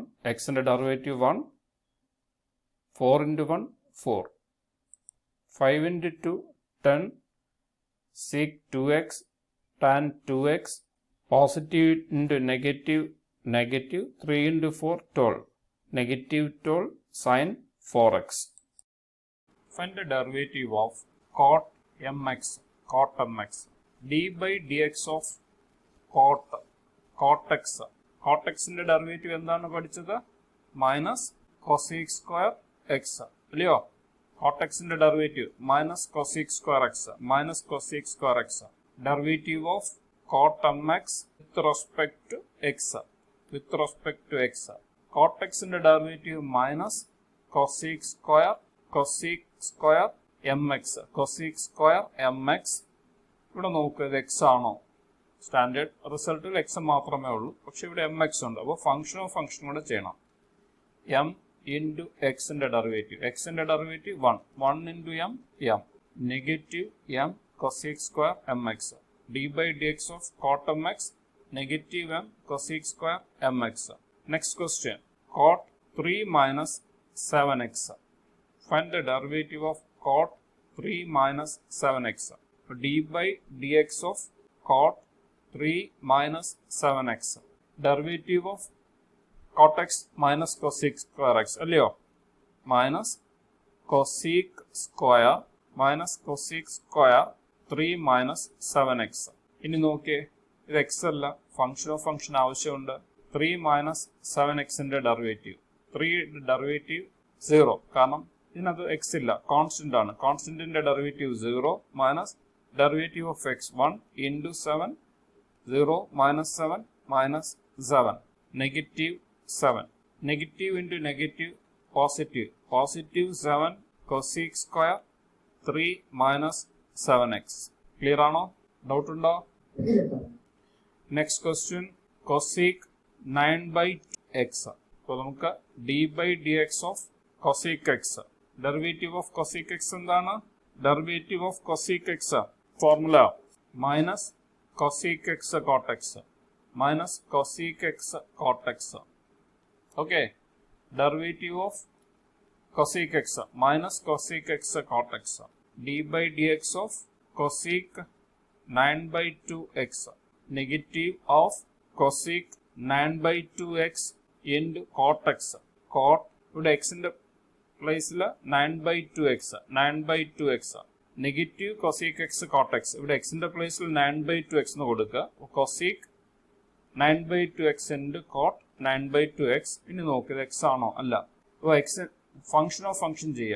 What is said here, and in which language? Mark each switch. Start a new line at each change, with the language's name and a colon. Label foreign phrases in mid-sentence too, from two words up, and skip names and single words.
English: x ന്റെ ഡെറിവേറ്റീവ് 1, 4 into 1 4, 5 into 2 10 sec 2x tan 2x, positive into negative 3 into 4 12, negative 12 sin 4x. Find the derivative of cot mx. d by dx of cot x.
Malayalam: cot x ന്റെ ഡെറിവേറ്റീവ് എന്താണ് പഠിച്ചത്?
English: minus cosec square x
Malayalam: അല്ലയോ?
English: cot x ന്റെ derivative minus cosec square x, minus cosec square x. derivative of cot mx with respect to x. cot x ന്റെ derivative minus cosec square mx.
Malayalam: ഇവിടെ നോക്കുക, ഇത് x ആണോ? സ്റ്റാൻഡേർഡ് റിസൾട്ടിൽ x മാത്രമേ ഉള്ളൂ, പക്ഷെ ഇവിടെ mx ഉണ്ട്. അപ്പോൾ
English: function of function
Malayalam: കൂടെ ചെയ്യണം.
English: m into x ന്റെ ഡെറിവേറ്റീവ്, x ന്റെ derivative 1 into m negative m cosec square mx. d by dx of cot mx negative m cosec square mx. Next question, cot 3 minus 7x. Find the derivative of cot 3 minus 7x. D by dx of cot 3 minus 7x. Derivative of cot x minus cosec square x. Minus cosec square 3 minus 7x.
Malayalam: ഇനി നോക്കിയേ, ഇത് എക്സ് അല്ല,
English: function of function
Malayalam: ആവശ്യമുണ്ട്.
English: 3 minus 7x derivative,
Malayalam: 3 ഡെറിവേറ്റീവ് 0, കാരണം ഇതിനകത്ത് എക്സ് ഇല്ല, കോൺസ്റ്റന്റ് ആണ്.
English: കോൺസ്റ്റന്റിന്റെ derivative 0 minus derivative of x 1 into 7, 0 minus 7 minus 7, negative 7. negative into negative positive, positive 7 cosec square 3 minus 7x. ക്ലിയർ ആണോ? ഡൗട്ട് ഉണ്ടോ? next question, cosec 9 by x.
Malayalam: അപ്പോൾ നമുക്ക്
English: d by dx of cosec x. derivative of cosec x എന്താണ്? derivative of cosec x formula minus cosec x cot x minus cosec x cot x. ഓക്കെ, derivative of cosec x minus cosec x cot x. d by dx of cosec 9 by 2x. Negative of cosec 9 by 2x into cot x.
Malayalam: Cot ഇവിടെ x ന്റെ പ്ലേസിൽ 9 by 2x, 9 by 2x.
English: negative cosec x cot x.
Malayalam: ഇവിടെ x ന്റെ പ്ലേസിൽ 9 by 2x എന്ന് കൊടുക്കുക.
English: cosec 9 by 2x into cot 9 by 2x.
Malayalam: ഇനി നോക്കുക, x ആണോ? അല്ല. അപ്പോൾ x
English: function of function
Malayalam: ചെയ്യുക.